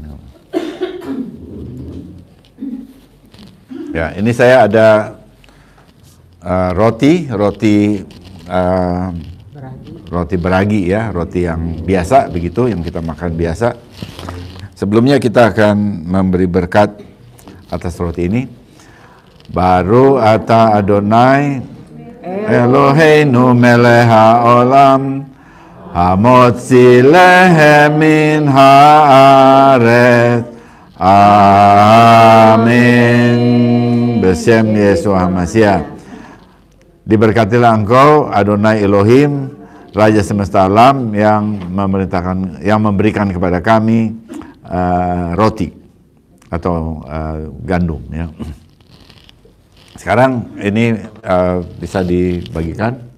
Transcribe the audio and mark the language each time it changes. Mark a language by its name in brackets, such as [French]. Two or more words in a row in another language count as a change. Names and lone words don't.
[Indonesian] Ya, ini saya ada roti beragi ya, roti yang biasa begitu, yang kita makan biasa. Sebelumnya kita akan memberi berkat atas roti ini. [Hebrew] ברוך אתה אדוני אלוהינו מלך העולם המוציא לחם מן הארץ. [Indonesian] Amin. [Hebrew] בשם ישוע המשיח. [Indonesian] Diberkatilah Engkau Adonai Elohim, Raja semesta alam, yang memberikan kepada kami roti. atau gandum ya. Sekarang ini bisa dibagikan.